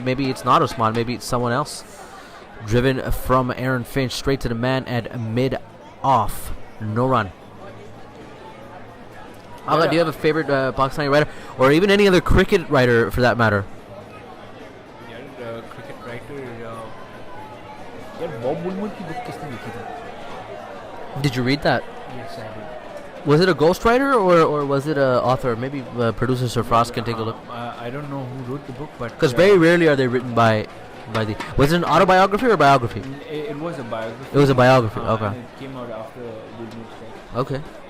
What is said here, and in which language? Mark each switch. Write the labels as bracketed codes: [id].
[en] Maybe it's not Usman, maybe it's someone else. Driven from Aaron Finch straight to the man at mid-off. No run. Agha, do you have a favorite Pakistani writer? Or even any other cricket writer for that matter? Cricket writer... [hi] Bob Woodward की book किसने लिखी थी? [en] Did you read that? Yes, I did. Was it a ghostwriter or was it an author? Maybe producer Sir Frost can take a look. I don't know who wrote the book, but... Because very rarely are they written by the... Was it an autobiography or biography? It was a biography. It was a biography, okay. And it came out after Woodward's death.